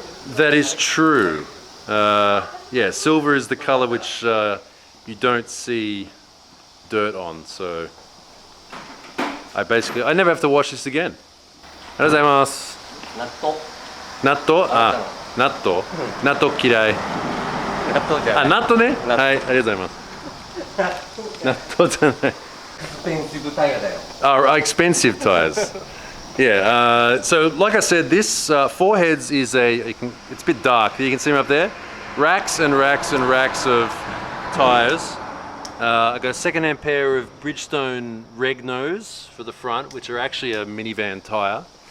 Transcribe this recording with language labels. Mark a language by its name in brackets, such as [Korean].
[English] That is true. Yeah, silver is the color which you don't see dirt on, so I never have to wash this again. [Japanese] ありがとうございます。納豆。納豆嫌い。納豆じゃない。納豆ね。はい、ありがとうございます。納豆じゃない。 [English] expensive tire [Japanese] だよ。 [English] Expensive tires. Yeah. So like I said, this foreheads is it's a bit dark. You can see them up there. Racks and racks and racks of tires. I got a second-hand pair of Bridgestone Regnos for the front, which are actually a minivan tire.